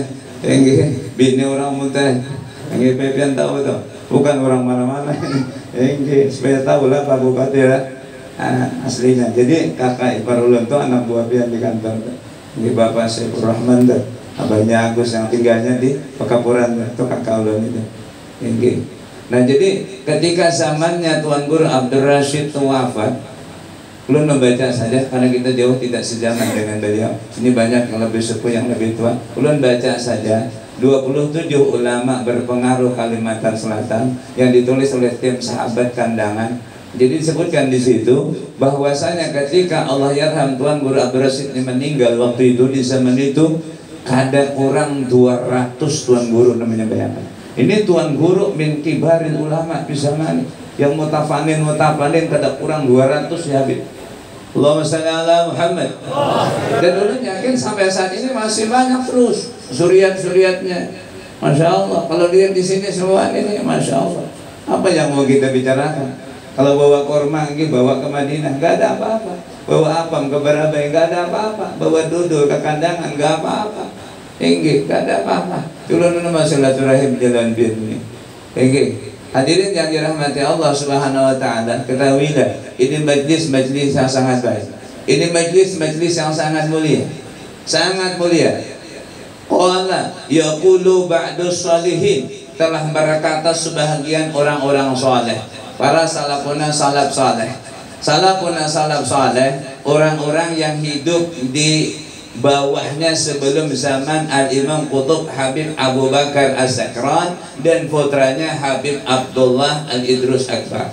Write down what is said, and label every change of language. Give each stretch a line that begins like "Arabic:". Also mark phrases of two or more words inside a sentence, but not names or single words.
Banjar: Bini orang Muntai. Yang pian tahu tuh.
Indonesian: Bukan orang mana-mana. Supaya tahu lah Pak Bupati lah. Aslinya.
Banjar: Jadi Kakak Ipar ulun tuh anak buah pian di kantor tuh.
Indonesian: Ini Bapak Saifur Rahman dan abahnya Agus yang tinggalnya di Pekapuran itu kakak ulun itu. Nah jadi ketika zamannya Tuan Guru Abdul Rashid itu wafat, ulun membaca saja karena kita jauh tidak sejaman dengan beliau. Ini banyak yang lebih sepuh yang lebih tua. Ulun baca saja 27 ulama berpengaruh Kalimantan Selatan yang ditulis oleh tim sahabat kandangan. Jadi disebutkan di situ bahwasanya ketika Allah Yarham Tuan Guru Abdul Rashid ini meninggal waktu itu di zaman itu ada kurang 200 Tuan Guru namanya, bayangkan. Ini Tuan Guru
Arabic: من كبار العلماء
Indonesian: di zaman yang mutafanin kada kurang 200 ya Habib.
Arabic: اللهم صل على محمد.
Indonesian: Dan dulu yakin sampai saat ini masih banyak terus zuriat-zuriatnya.
Arabic: ما شاء الله.
Indonesian: Kalau lihat di sini semua ini
Arabic: ما شاء الله.
Indonesian: Apa yang mau kita bicarakan? Kalau bawa korma, bawa ke Madinah, nggak ada apa-apa. Bawa apam ke Barabai, nggak ada apa-apa. Bawa dudul ke kandangan, nggak apa-apa. Nggak ada apa-apa. Dulu masalah silaturahim jalan ini. Hadirin yang dirahmati Allah
Arabic: سبحانه وتعالى,
Indonesian: ketahuilah ini majlis-majlis yang sangat baik. Ini majlis-majlis yang sangat mulia, sangat mulia.
Arabic: قال يقول بعض الصالحين,
Indonesian: telah berkata sebahagian orang-orang saleh. Para salafuna salaf saleh, salafuna salaf saleh, orang-orang yang hidup di bawahnya sebelum zaman Al-Imam Qutb Habib Abu Bakar As-Sakran dan putranya Habib Abdullah Al-Idrus Akbar.